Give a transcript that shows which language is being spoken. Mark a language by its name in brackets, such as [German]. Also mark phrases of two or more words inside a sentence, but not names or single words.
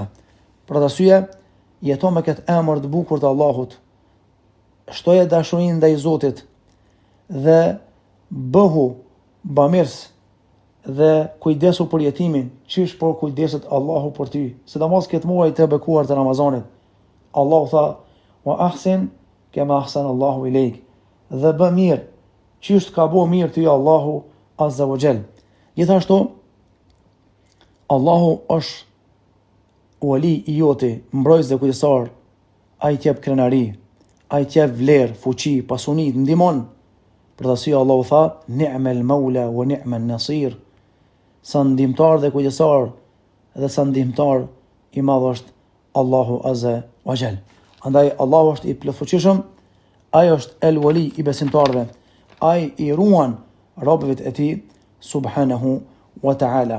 [Albanian] Për arsye, jeto me këtë emër të bukur të Allahut, shtoje dashurinë ndaj Zotit dhe bëhu bamirës dhe kujdesu për jetimin, qish për kujdeset Allahu për ty, sidomos këtë muaj të bekuar të Ramazanit. Allahu tha: [Arabic] "وأحسن كما أحسن الله إليك", [Albanian] dhe bë mirë, qish ka bëu mirë ty [Arabic] الله عز وجل. [Albanian] Gjithashtu, Allahu është wali i joti, mbrojtës dhe kujdestar, ai të jep krenari, ai të jep vlerë, fuqi, pasuni, ndihmon. Për të arsye Allahu tha: [Arabic] "نعم المولى ونعم النصير", [Albanian] sa ndihmtar dhe kujdestar dhe sa ndihmtar i madh është [Arabic] الله عز وجل. [Albanian] Andaj Allahu është i plotfuqishëm, ai është [Arabic] الولي [Albanian] i besimtarëve, ai i ruan robërit e tij [Arabic] سبحانه وتعالى.